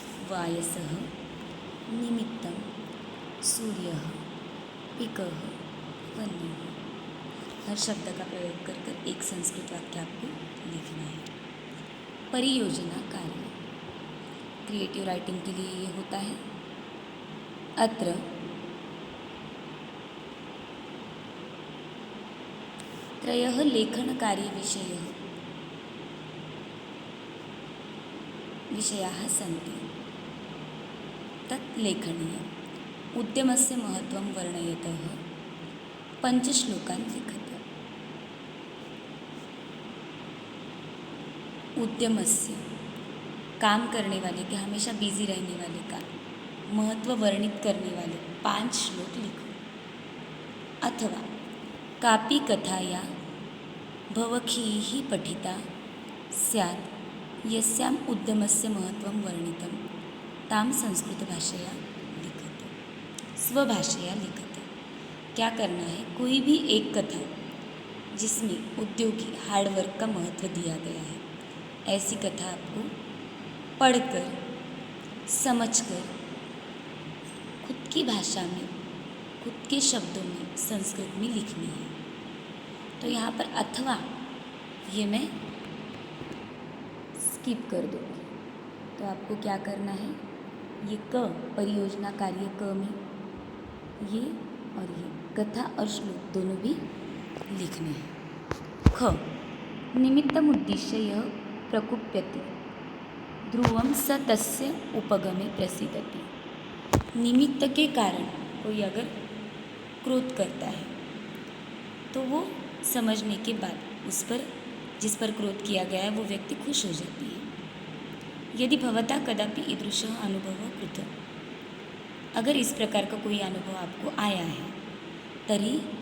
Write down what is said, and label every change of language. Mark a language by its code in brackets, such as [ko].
[hi] वायसः, निमित्तं, सूर्यः, पिकः, वह्निः, हर शब्द का प्रयोग कर एक संस्कृत वाक्य आपको लिखना है। परियोजना कार्य, क्रिएटिव राइटिंग के लिए ये होता है। [sa] अत्र त्रयः लेखनकार्यविषयः विषयाः सन्ति, तत् लेखनीयम्। उद्यमस्य महत्त्वं वर्णयतः पञ्चश्लोकान् लिखत। [hi] उद्यमस्य, काम करने वाले के, हमेशा बिजी रहने वाले का महत्व वर्णित करने वाले 5 श्लोक लिखो। [sa] अथवा कापि कथाया भवखीः पठिता स्यात् यस्याम् उद्यमस्य महत्वं वर्णितं तां संस्कृतभाषया लिखत, स्वभाषया लिखत। [hi] क्या करना है, कोई भी एक कथा जिसमें उद्योगी हार्डवर्क का महत्व दिया गया है, ऐसी कथा आपको पढ़कर समझकर खुद की भाषा में, खुद के शब्दों में, संस्कृत में लिखनी है। तो यहाँ पर अथवा ये मैं स्किप कर दूँगी। तो आपको क्या करना है, ये क परियोजना कार्य क में ये और ये कथा और श्लोक दोनों भी लिखने हैं। [sa] ख, निमित्तमुद्दिश्य यः प्रकुप्यति ध्रुवं स तस्य उपगमे प्रसीदति। [hi] निमित्त के कारण कोई अगर क्रोध करता है तो वो समझने के बाद उस पर, जिस पर क्रोध किया गया है, वो व्यक्ति खुश हो जाती है। [sa] यदि भवता कदापि ईदृशः अनुभवः कृतः, [hi] अगर इस प्रकार का कोई अनुभव आपको आया है, [sa] तर्हि